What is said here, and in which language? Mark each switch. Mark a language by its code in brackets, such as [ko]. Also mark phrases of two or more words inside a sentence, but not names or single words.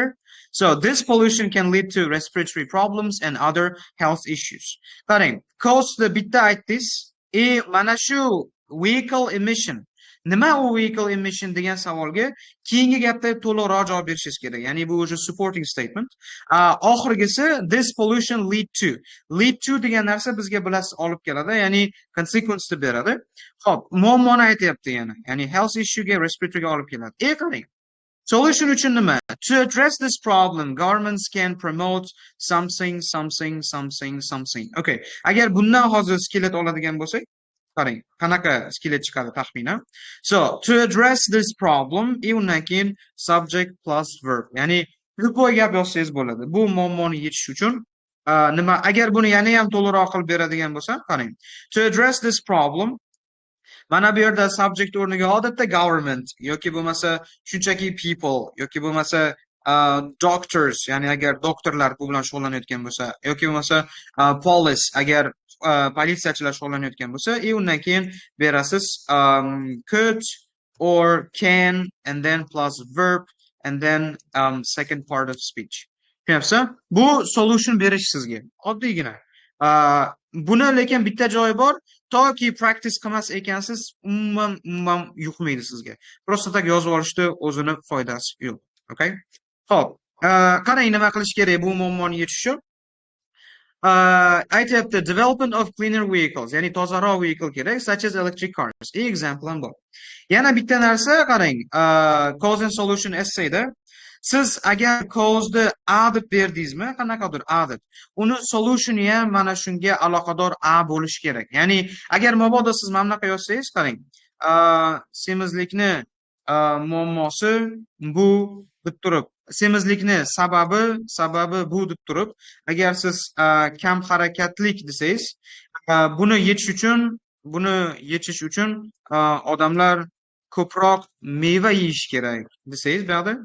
[en] So, this pollution can lead to respiratory problems and other health issues. [uz] Qarang, [en] cause the [uz] bitta aytdingiz, mana shu [en] vehicle emission. [uz] Nima u [en] vehicle emission [uz] degan savolga keyingi gapda to'liqroq javob berishingiz kerak. Ya'ni bu o'sha [en] supporting statement. [uz] Oxirgisi [en] this pollution lead to. Lead to [uz] degan narsa bizga bilasiz olib keladi, ya'ni consequence deb beradi. Xo'p, muammoni aytyapti yana. Ya'ni [en] health issue [uz] ga respiratory ga olib keladi. Qarang. Solution uchun nima? [en] To address this problem, governments can promote something. Okay. [uz] Agar bundan hozir skelet oladigan bo'lsak, qarang, qanaqa skelet chiqadi taxminan. [en] So, to address this problem, [uz] undan keyin [en] subject plus verb. [uz] Ya'ni любой gap yozsangiz bo'ladi. Bu muammoni yechish uchun nima? Agar buni yana ham to'liqroq qilib beradigan bo'lsam, qarang. [en] To address this problem, [uz] mana bu yerda subject o'rniga odatda government yoki bo'lmasa shunchaki people yoki bo'lmasa doctors, ya'ni agar doktorlar bu bilan shug'ullanayotgan bo'lsa yoki bo'lmasa police agar politsiyachilar shug'ullanayotgan bo'lsa, undan keyin berasiz [en] could or can and then plus verb and then second part of speech. [uz] Tushunayapsizmi? Bu solution berish sizga oddiygina. Buni lekin bitta joyi bor, toki practice qilmas ekansiz, umuman yuqmaydi sizga. [ru] Просто так [uz] yozib olishda o'zini foydasi yo'q. Okay? Xo'p, qarang nima qilish kerak bu muammoni yechish uchun. [en] Aytyapti development of cleaner vehicles, [uz] ya'ni tozaroq vehicle kerak, [en] such as electric cars. Example [uz] ham bor. Yana bitta narsa qarang, [en] cause and solution [uz] essayda siz agar cause'ni a deb berdingizmi, qanaqadir a deb, uni solutionni ham mana shunga aloqador a bo'lishi kerak. Ya'ni agar mabodo siz mana bunaqa yozsangiz, qarang, semizlikni muammosi bu deb turib, semizlikni sababi bu deb turib, agar siz kam harakatlik desangiz, buni yechish uchun odamlar ko'proq meva yeyish kerak desangiz bu yoqda.